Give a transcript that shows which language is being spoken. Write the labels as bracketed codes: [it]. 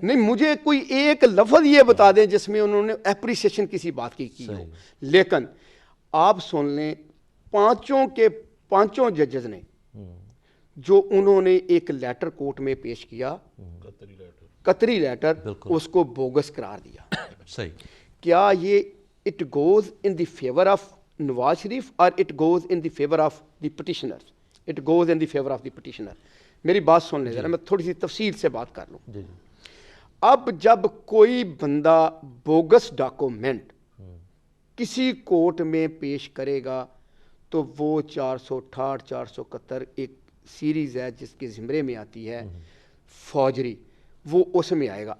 [ur] نہیں، مجھے کوئی ایک لفظ یہ بتا دیں جس میں انہوں نے اپریسیشن کسی بات کی ہو. لیکن آپ سن لیں پانچوں ججز نے جو انہوں نے ایک لیٹر کورٹ میں پیش کیا، قطری لیٹر، اس کو بوگس قرار دیا. صحیح. کیا یہ [en] it goes in the favour of Nawaz Sharif [ur] اور [en] It goes in the favour of the petitioner? It goes in the favour of the petitioner. [ur] میری بات سن لیں ذرا، میں تھوڑی سی تفصیل سے بات کر لوں. اب جب کوئی بندہ بوگس ڈاکومنٹ کسی کورٹ میں پیش کرے گا تو وہ 468 471 ایک سیریز ہے جس کے زمرے میں آتی ہے فوجری، وہ اس میں آئے گا.